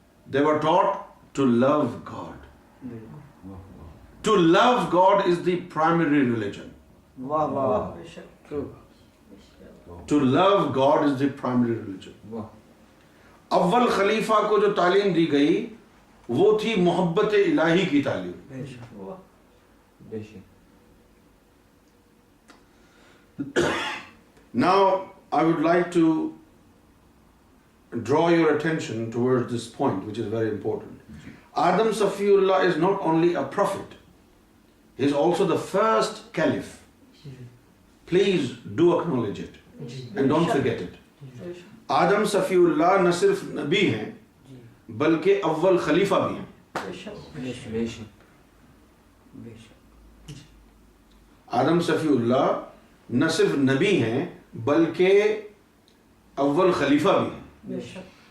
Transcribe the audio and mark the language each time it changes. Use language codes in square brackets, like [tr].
[en] They were taught to love God. To love God is the primary religion. [ur] واہ واہ true [en] To love God is the primary religion. [ur] اول خلیفہ کو جو تعلیم دی گئی وہ تھی محبت الہی کی تعلیم. بے شک [en] Now I would like to draw your attention towards this point, which is very important. Adam Safiullah is not only a prophet, he is also the first caliph. Please do acknowledge it and don't forget it. [ur] Adam Safiullah نہ صرف نبی ہیں بلکہ اول خلیفہ بھی ہیں. بے شک بے شک آدم صفی اللہ نہ صرف نبی ہیں بلکہ اول خلیفہ بھی ہیں.